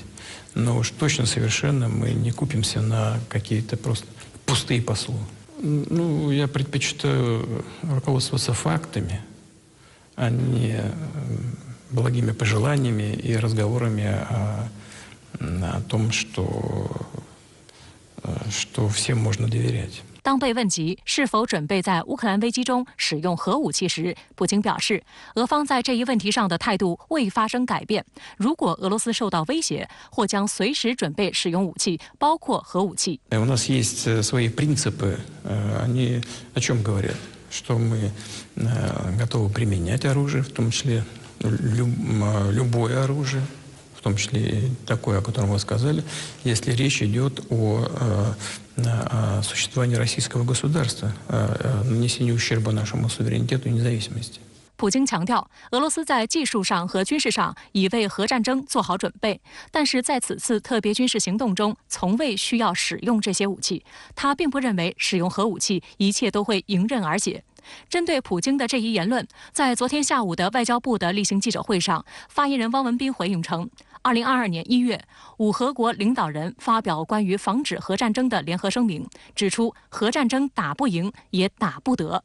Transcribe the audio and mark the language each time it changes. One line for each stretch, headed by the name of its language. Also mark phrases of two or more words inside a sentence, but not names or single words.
Russian: Но уж точно совершенно мы не купимся на какие-то просто пустые послы. Ну, я предпочитаю руководствоваться фактами, а не благими пожеланиями и разговорами о том, что всем можно доверять.
Chinese: 当被问及是否准备在乌克兰危机中使用核武器时，普京表示，俄方在这一问题上的态度未发生改变。如果俄罗斯受到威胁，或将随时准备使用武器，包括核武器。
Russian: У нас есть свои принципы, они о чем говорят? Что мы готовы применять оружие, в том числе любое оружие, в том числе и такое, о котором вы сказали, если речь идет о существовании российского государства, нанесении ущерба нашему суверенитету и независимости.
Chinese: 普京强调，俄罗斯在技术上和军事上已为核战争做好准备，但是在此次特别军事行动中，从未需要使用这些武器。他并不认为使用核武器一切都会迎刃而解。针对普京的这一言论，在昨天下午的外交部的例行记者会上，发言人汪文斌回应称，2022年1月，5核国领导人发表关于防止核战争的联合声明，指出核战争打不赢也打不得。